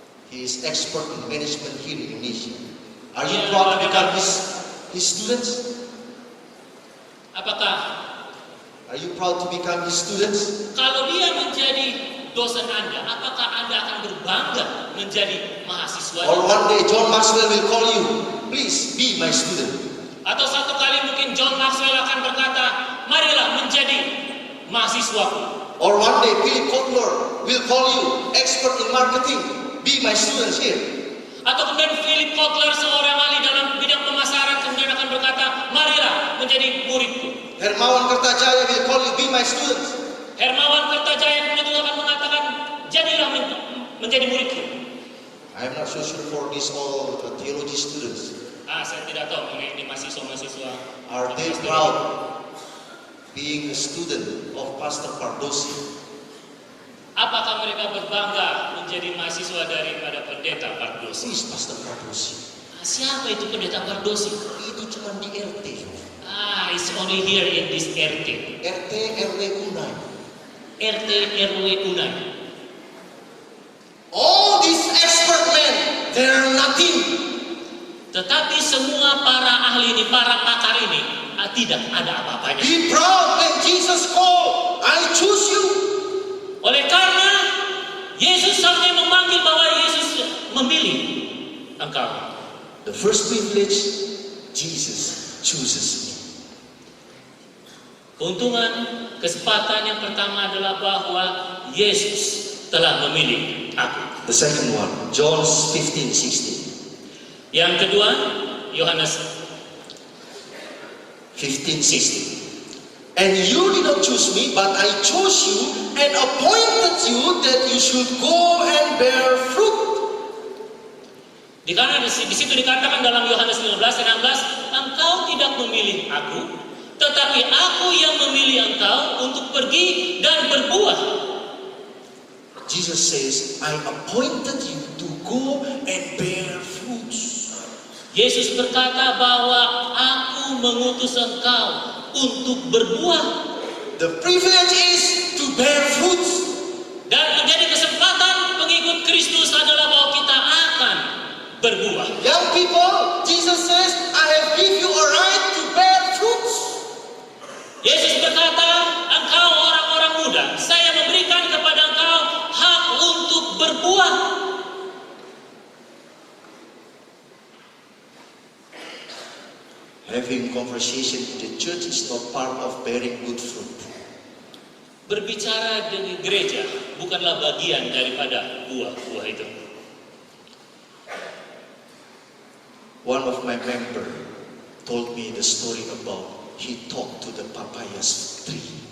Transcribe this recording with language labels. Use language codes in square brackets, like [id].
[en] He is expert in management here in Indonesia. Are you proud to become his students? [id] Apakah [en] Are you proud to become his students? [id] kalau dia menjadi dosen Anda, apakah Anda akan berbangga menjadi mahasiswa? [en] Or one day John Maxwell will call you, please be my student. [id] Atau satu kali mungkin John Maxwell akan berkata, marilah menjadi mahasiswaku. [en] Or one day Philip Kotler will call you, expert in marketing, be my students here. [id] Atau kemudian Philip Kotler, seorang ahli dalam bidang pemasaran, kemudian akan berkata, marilah menjadi muridku. [en] Hermawan Kertajaya will call you, be my students. [id] Hermawan Kertajaya kemudian juga akan mengatakan, jadilah menjadi muridku. [en] I am not so sure for these all theology students. [id] Saya tidak tahu mengenai ini mahasiswa-mahasiswa. [en] Are they proud being a student of Pastor Pardosi? [id] Apakah mereka berbangga menjadi mahasiswa daripada pendeta [en] Who [id] Pardosi? [en] is Pastor Pardosi? [id] Siapa itu pendeta Pardosi? Itu cuma di RT. [en] It's only here in this RT. [id] RT RW Unai. RT RW Unai. [en] All these expert men, they are nothing. [id] Tetapi semua para ahli ini, para pakar ini, tidak ada apa-apanya. [en] Be proud when Jesus called, I choose you. [id] Oleh karena Yesus sampai memanggil bahwa Yesus memilih engkau. [en] The first privilege, Jesus chooses me. [id] Keuntungan, kesempatan yang pertama adalah bahwa Yesus telah memilih aku. [en] The second one, John 15:16. [id] Yang kedua, Yohanes 15:16. [en] And you did not choose me, but I chose you and appointed you that you should go and bear fruit. [id] Di situ dikatakan dalam Yohanes 15:16, engkau tidak memilih aku, tetapi aku yang memilih engkau untuk pergi dan berbuah. [en] Jesus says, I appointed you to go and bear fruits. [id] Yesus berkata bahwa aku mengutus engkau untuk berbuah. [en] The privilege is to bear fruits. [id] Dan menjadi kesempatan pengikut Kristus adalah bahwa kita akan berbuah. [en] Young people, Jesus says, I have give you a right to bear fruits. [id] Yesus berkata, engkau orang-orang muda, saya memberikan kepada engkau hak untuk berbuah. [en] Having conversation in the church is not part of bearing good fruit. [id] Berbicara dengan gereja bukanlah bagian daripada buah-buah itu. [en] One of my member told me the story about he talked to the papayas tree.